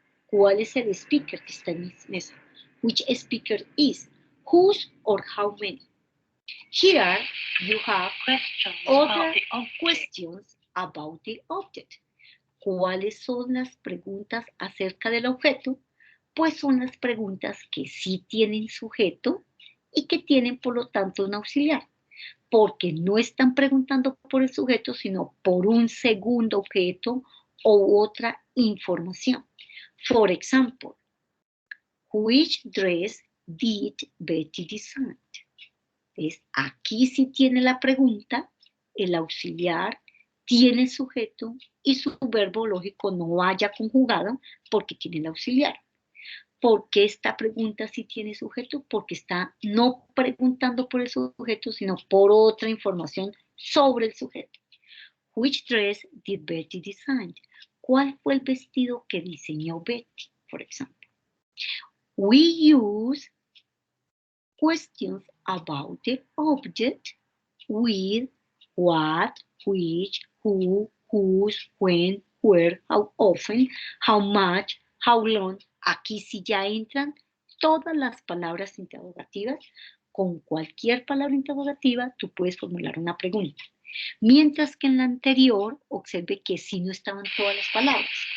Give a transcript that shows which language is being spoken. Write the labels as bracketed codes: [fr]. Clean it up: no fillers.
[es] ¿Cuál es el speaker que está en mi mesa? [en] Which speaker is? Whose or how many? Here you have other questions about the object. [es] ¿Cuáles son las preguntas acerca del objeto? Pues son las preguntas que sí tienen sujeto y que tienen, por lo tanto, un auxiliar. Porque no están preguntando por el sujeto, sino por un segundo objeto o otra información. [en] For example, which dress did Betty design? [es] Entonces, aquí sí tiene la pregunta, el auxiliar, tiene el sujeto y su verbo lógico no vaya conjugado porque tiene el auxiliar. ¿Por qué esta pregunta sí tiene sujeto? Porque está no preguntando por el sujeto, sino por otra información sobre el sujeto. [en] Which dress did Betty design? [es] ¿Cuál fue el vestido que diseñó Betty, por ejemplo? [en] We use questions about the object with what, which, who, whose, when, where, how often, how much, how long. [es] Aquí sí ya entran todas las palabras interrogativas. Con cualquier palabra interrogativa tú puedes formular una pregunta. Mientras que en la anterior, observe que sí no estaban todas las palabras.